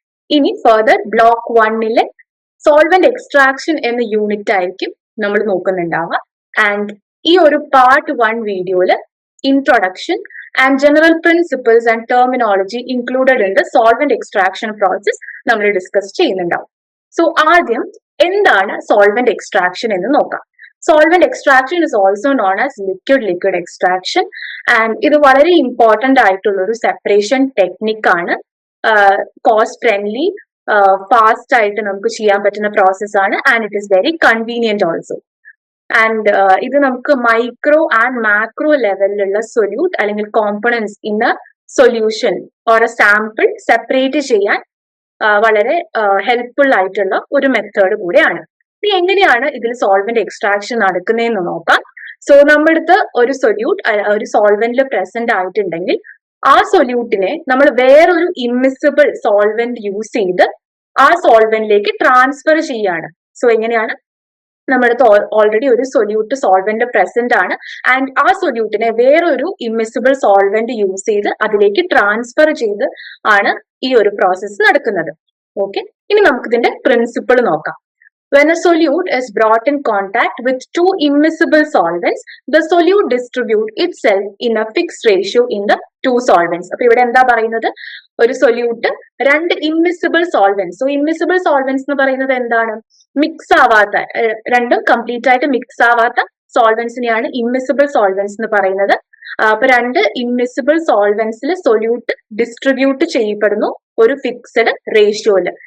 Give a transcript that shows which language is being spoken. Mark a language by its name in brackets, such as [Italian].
[Malayalam] ഇനി further block 1 solvent extraction എന്ന unit ആയിരിക്കും നമ്മൾ നോക്കുന്നുണ്ടാവുക. ആൻഡ് ഈ ഒരു പാർട്ട് 1 വീഡിയോയില് [English] introduction and general principles and terminology included in the solvent extraction process [Malayalam] നമ്മൾ ഡിസ്കസ് ചെയ്യുന്നുണ്ടാവും. സോ ആദ്യം എന്താണ് സോൾവെന്റ് എക്സ്ട്രാക്ഷൻ എന്ന് നോക്കാം. [English] Solvent extraction is also known as liquid extraction, and [Malayalam] ഇത് വളരെ ഇമ്പോർട്ടന്റ് ആയിട്ടുള്ള ഒരു സെപ്പറേഷൻ ടെക്നിക് ആണ്. കോസ്റ്റ് ഫ്രണ്ട്ലി, ഫാസ്റ്റ് ആയിട്ട് നമുക്ക് ചെയ്യാൻ പറ്റുന്ന പ്രോസസ് ആണ്, [English] And it is very convenient also. [Malayalam] And ഇത് നമുക്ക് മൈക്രോ ആൻഡ് മാക്രോ ലെവലിലുള്ള സൊല്യൂട്ട് അല്ലെങ്കിൽ [English] components in a solution or a sample [Malayalam] separate ചെയ്യാൻ വളരെ ഹെൽപ്ഫുൾ ആയിട്ടുള്ള ഒരു മെത്തേഡ് കൂടെയാണ്. ഇനി എങ്ങനെയാണ് ഇതിൽ സോൾവെന്റ് എക്സ്ട്രാക്ഷൻ നടക്കുന്നതെന്ന് നോക്കാം. സോ നമ്മുടെ അടുത്ത് ഒരു സൊല്യൂട്ട് ഒരു സോൾവെന്റിൽ പ്രസന്റ് ആയിട്ടുണ്ടെങ്കിൽ ആ സൊല്യൂട്ടിനെ നമ്മൾ വേറൊരു ഇമ്മിസിബിൾ സോൾവെന്റ് യൂസ് ചെയ്ത് ആ സോൾവെന്റിലേക്ക് ട്രാൻസ്ഫർ ചെയ്യാണ്. സോ എങ്ങനെയാണ്? നമ്മുടെ അടുത്ത് ഓൾറെഡി ഒരു സൊല്യൂട്ട് സോൾവെന്റ് പ്രസന്റ് ആണ്, ആൻഡ് ആ സൊല്യൂട്ടിനെ വേറൊരു ഇമ്മിസിബിൾ സോൾവെന്റ് യൂസ് ചെയ്ത് അതിലേക്ക് ട്രാൻസ്ഫർ ചെയ്ത് ആണ് ഈ ഒരു പ്രോസസ്സ് നടക്കുന്നത്. ഓക്കെ, ഇനി നമുക്ക് ഇതിന്റെ പ്രിൻസിപ്പിൾ നോക്കാം. [English] When a solute is brought in contact with two immiscible solvents, the solute distributes itself in a fixed ratio in the two solvents. [Malayalam] അപ്പൊ ഇവിടെ എന്താ പറയുന്നത്? ഒരു സൊല്യൂട്ട് രണ്ട് immiscible solvents. So immiscible solvents എന്ന് പറയുന്നത് എന്താണ്? മിക്സ് ആവാത്ത, രണ്ടും കംപ്ലീറ്റ് ആയിട്ട് മിക്സ് ആവാത്ത സോൾവെന്റ്സിനെയാണ് ഇമ്മിസിബിൾ സോൾവെന്റ്സ് എന്ന് പറയുന്നത്. അപ്പൊ രണ്ട് ഇമ്മിസിബിൾ സോൾവെന്റ്സിൽ സൊല്യൂട്ട് ഡിസ്ട്രിബ്യൂട്ട് ചെയ്യപ്പെടുന്നു ഒരു ഫിക്സഡ് റേഷ്യോയില്.